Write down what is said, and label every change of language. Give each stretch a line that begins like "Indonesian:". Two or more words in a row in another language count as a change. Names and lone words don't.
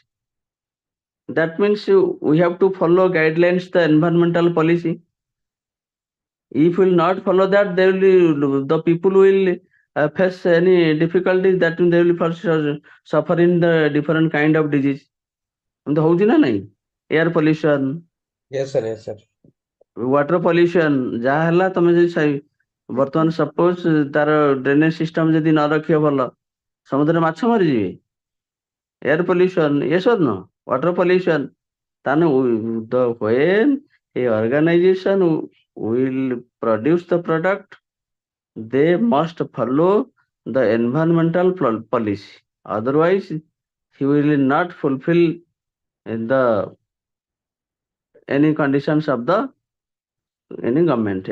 English: That means we have to follow guidelines, the environmental policy. If we will not follow that, the people will face any difficulties, that they will first suffer in the different kind of disease.
Odia: ଏମିତି ହଉଛି ନା ନାଇଁ?
English: Air pollution, Yes, sir. Yes, sir. water pollution,
Odia: ଯାହା ହେଲା ତମେ ଯଦି ବର୍ତ୍ତମାନ ସପୋଜ ତାର
English: drainage system
Odia: ଯଦି ନ ରଖିବ ଭଲ, ସମୁଦ୍ରରେ ମାଛ ମରିଯିବେ.
English: Air pollution, yes or no? Water pollution. Then when a organization will produce the product, they must follow the environmental policy. Otherwise, he will not fulfill the any conditions of the any government.